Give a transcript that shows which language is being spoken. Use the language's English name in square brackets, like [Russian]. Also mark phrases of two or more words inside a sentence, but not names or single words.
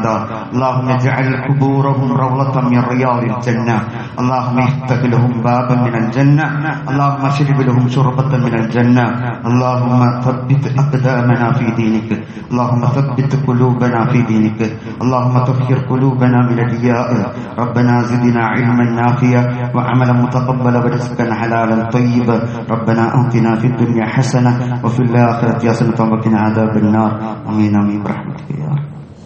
[Arabic] اللهم اجعل قبورهم روضة من رياض الجنة. اللهم افتح لهم بابا من الجنة اللهم اشرب لهم شربة من الجنة. اللهم ثبت أقدامنا في دينك. اللهم ثبت قلوبنا في دينك اللهم طهر قلوبنا من الرياء. ربنا زدنا علما نافعا وعملا متقبلا ورزقا حلالا طيبا. ربنا آتنا في الدنيا حسنة وفي الآخرة حسنة وقنا عذاب النار. آمين آمين برحمتك يا رب.